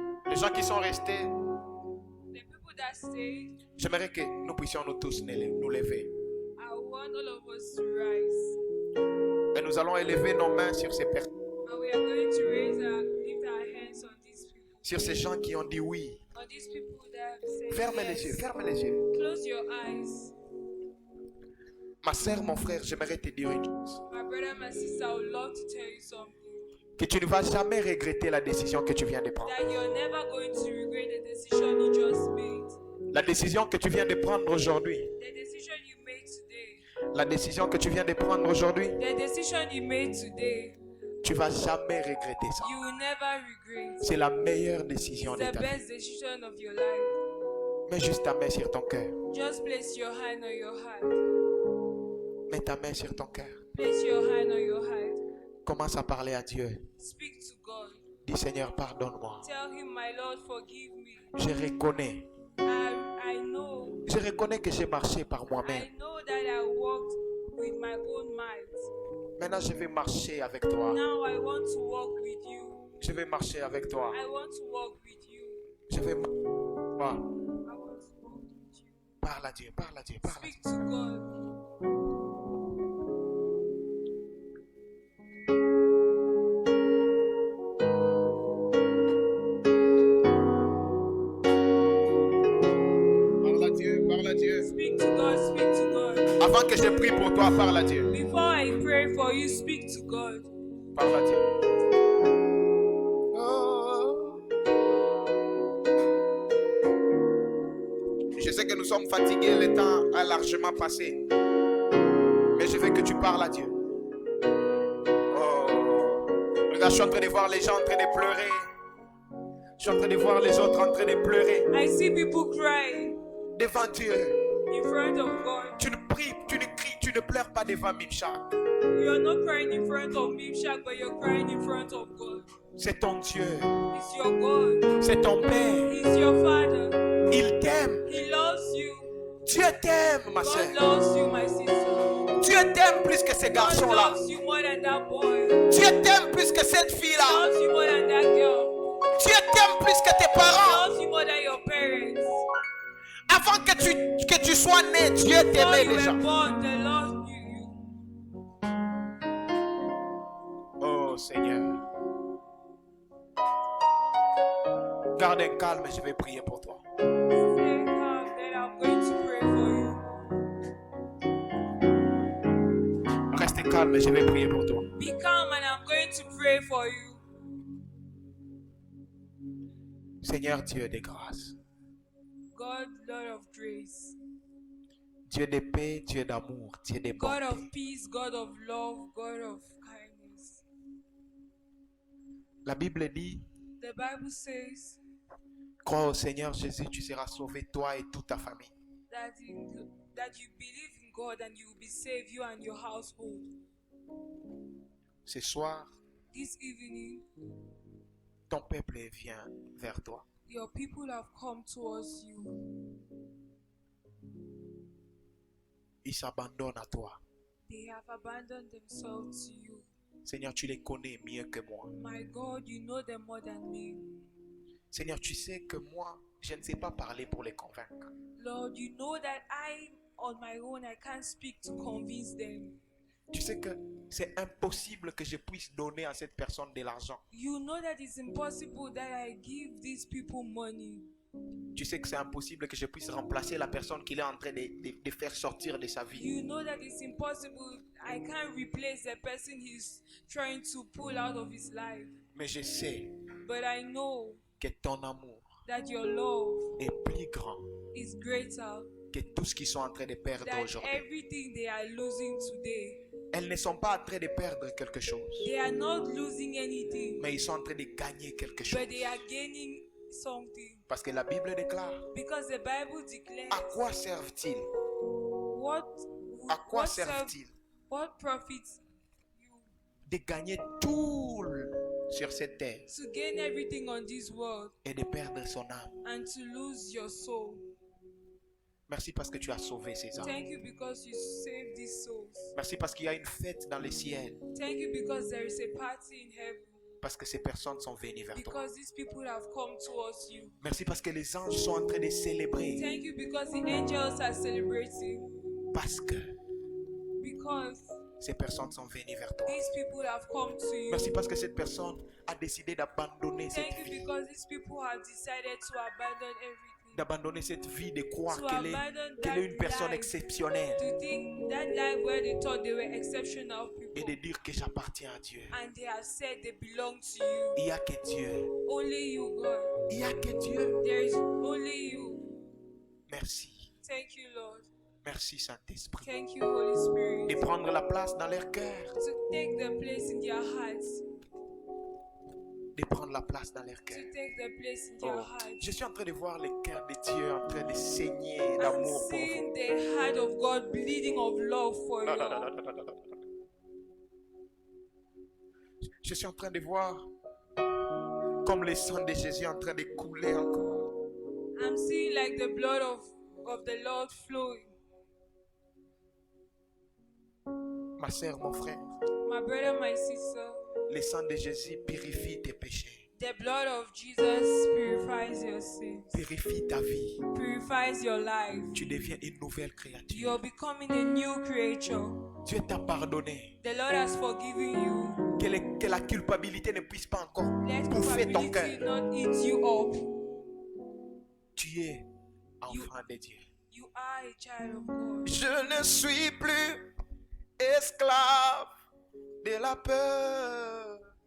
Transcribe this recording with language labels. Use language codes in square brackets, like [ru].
[fr] Les gens qui sont restés, [en] The people that stayed, [fr] j'aimerais que nous puissions nous tous nous lever. [en] I want all of us to rise. [fr] Et nous allons élever nos mains sur ces personnes, [en] And we are going to lift our hands on these people. [fr] sur ces gens qui ont dit oui. [en] On these people that have said [fr] Ferme [en] yes. [fr] les yeux, ferme les yeux. [en] Close your eyes. [fr] Ma sœur, mon frère, j'aimerais te dire une chose. [en] My brother, my sister, I would love to tell you something. [fr] Que tu ne vas jamais regretter la décision que tu viens de prendre. [en] That you're never going to regret the decision you just made. [fr] La décision que tu viens de prendre aujourd'hui. [en] The decision you made today. [fr] La décision que tu viens de prendre aujourd'hui. [en] The decision you made today. [fr] Tu vas jamais regretter ça. [en] You will never regret. [fr] C'est la meilleure décision [en] It's [fr] de [en] the [fr] ta vie. [en] best decision of your life. [fr] Mets juste ta main sur ton cœur. [en] Just place your hand on your heart. [fr] Mets ta main sur ton cœur. [en] Place your hand on your heart. [fr] Commence à parler à Dieu. [en] Speak to God. [fr] Dis Seigneur, pardonne-moi. [en] Tell him, my Lord, forgive me. [fr] Je reconnais. [en] I know. [fr] Je reconnais que j'ai marché par moi-même. [en] I know that I walked with my own might. [fr] Maintenant, je vais marcher avec toi. [en] Now I want to walk with you. [fr] Je vais marcher avec toi. [en] I want to walk with you. [fr] Je vais. [en] I want to walk with you. [fr] Parle à Dieu, parle à Dieu, parle à Dieu. [en] Speak to God. [fr] Parle à Dieu, parle à Dieu. [en] Speak to God. Speak to God. [fr] Avant que je prie pour toi, parle à Dieu. [en] Before I pray for you, speak to God. [fr] Parle à Dieu. Oh. Je sais que nous sommes fatigués, le temps a largement passé. Mais je veux que tu parles à Dieu. Oh. Regarde, je suis en train de voir les gens en train de pleurer. Je suis en train de voir les autres en train de pleurer [en] I see people crying [fr] devant Dieu. [en] in front of God. [fr] Tu ne pries, tu ne cries, tu ne pleures pas devant Mimshak. [en] You're not crying in front of Mimshak, but you're crying in front of God. [fr] C'est ton Dieu. [en] He's your God. [fr] C'est ton Père. [en] He's your Father. [fr] Il t'aime. [en] He loves you. [fr] Dieu t'aime, ma [en] God [fr] soeur. [en] loves you, my sister. [fr] Dieu t'aime plus que ces [en] God [fr] garçons-là. [en] loves you more than that boy. [fr] Dieu t'aime plus que cette [en] He [fr] fille-là. [en] loves you more than that girl. [fr] Dieu t'aime plus que tes [en] He [fr] parents. [en] loves you more than your parents. [fr] Avant que tu sois né, Dieu [en] Before [fr] t'aimait [en] you [fr] déjà. [en] were born, the Lord knew you. [fr] Oh Seigneur. Garde un calme, je vais prier pour toi. [en] Stay calm, then I'm going to pray for you. [fr] Reste calme, je vais prier pour toi. [en] Be calm, and I'm going to pray for you. [fr] Seigneur Dieu de grâce, [en] God, Lord of grace, [fr] Dieu de paix, Dieu d'amour, Dieu de [en] God [fr] bonté. [en] of peace, God of love, God of kindness. [fr] La Bible dit, [en] The Bible says [fr] crois au Seigneur Jésus, tu seras sauvé, toi et toute ta famille. [en] that you believe in God and you will be saved, you and your household. [fr] Ce soir, [en] This evening, [fr] ton peuple vient vers toi. [en] your people have come towards you. [fr] Ils s'abandonnent à toi. [en] They have abandoned themselves to you. [fr] Seigneur, tu les connais mieux que moi. [en] My God, you know them more than me. [fr] Seigneur, tu sais que moi, je ne sais pas parler pour les convaincre. [en] Lord, you know that I, on my own, I can't speak to convince them. [fr] Tu sais que c'est impossible que je puisse donner à cette personne de l'argent. [en] You know that it's impossible that I give these people money. [fr] Tu sais que c'est impossible que je puisse remplacer la personne qu'il est en train de faire sortir de sa vie. [en] You know that it's impossible. I can't replace the person he's trying to pull out of his life. [fr] Mais je sais [en] But I know [fr] que ton amour [en] that your love [fr] est plus grand [en] is greater [fr] que tout ce qu'ils sont en train de perdre [en] than [fr] aujourd'hui. [en] everything they are losing today. [fr] Elles ne sont pas en train de perdre quelque chose, [en] They are not losing anything, [fr] mais ils sont en train de gagner quelque chose. [en] but they are gaining something. [fr] Parce que la Bible déclare, [en] Because the Bible declares, [fr] à quoi servent-ils? [en] what, [fr] À quoi [en] what, serve- [fr] servent-ils [en] what profits you [fr] de gagner tout sur cette terre [en] to gain everything on this world [fr] et de perdre son âme? [en] and to lose your soul? [fr] Merci parce que tu as sauvé ces âmes. [en] Thank you because you saved these souls. [fr] Merci parce qu'il y a une fête dans le ciel. [en] Thank you because there is a party in heaven. [fr] Parce que ces personnes sont venues vers toi. [en] Because these people have come towards you. [fr] Merci parce que les anges sont en train de célébrer. [en] Thank you because the angels are celebrating. [fr] Parce que [en] Because [fr] ces personnes sont venues vers toi. [en] these people have come to you. [fr] Merci parce que cette personne a décidé d'abandonner cette [en] Thank you [fr] vie. [en] because these people have decided to abandon everything. [fr] D'abandonner cette vie, de croire [en] To [fr] qu'elle [en] abandon [fr] est une [en] that [fr] personne [en] life. [fr] exceptionnelle. [en] To think that life where they thought they were exceptional [fr] Et [en] people. [fr] de dire que j'appartiens à Dieu. [en] And they have said they belong to you. [fr] Il n'y a que Dieu. [en] Only you, God. [fr] Il n'y a que Dieu. [en] There is only you. [fr] Merci. [en] Thank you, Lord. [fr] Merci Saint-Esprit. [en] Thank you, Holy Spirit. [fr] De prendre la place dans leur cœur. [en] To take the place in their hearts. [fr] De prendre la place dans leur [en] To [fr] cœur. [en] take the place in Oh, their hearts. [fr] je suis en train de voir le cœur de Dieu en train de saigner [en] I'm [fr] d'amour pour vous. [en] seeing the heart of God bleeding of love for you. [fr] Je suis en train de voir comme le sang de Jésus en train de couler encore. [en] I'm seeing like the blood of the Lord flowing. [fr] Ma sœur, mon frère, [en] My brother, my sister, [fr] le sang de Jésus purifie tes péchés, [en] the blood of Jesus purifies your sins, [fr] purifie ta vie. [en] purifies your life. [fr] Tu deviens une nouvelle créature. [en] You're becoming a new creature. [fr] Dieu t'a pardonné. [en] The Lord has forgiven you. [fr] Que la culpabilité ne puisse pas encore [en] Let [fr] bouffer ton [en] culpability [fr] cœur. [en] not eat you up. [fr] Tu es enfant de Dieu. [en] You are a child of God. [fr] Je ne suis plus esclave de la peur.